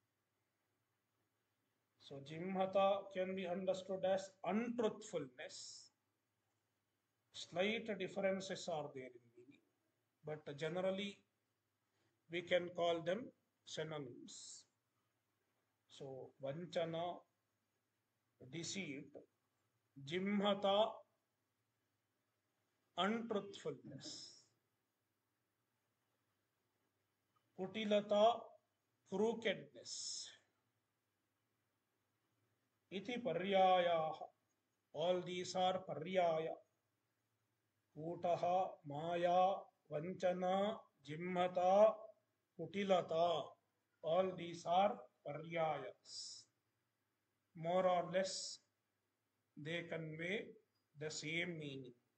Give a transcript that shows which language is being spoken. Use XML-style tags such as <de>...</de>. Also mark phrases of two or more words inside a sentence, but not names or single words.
<en>So Jimhata can be understood as untruthfulness. Slight differences are there in meaning, but generally we can call them synonyms. So Vanchana, deceit, Jimhata, untruthfulness, Kutilata, crookedness.</en> <sa>Iti paryaya.</sa> <en>All these are paryaya.</en> <sa>Kutaha, Maya, Vanchana, Jimhata, Kutilata.</sa> <en>All these are paryayas. More or less, they convey the same meaning.</en>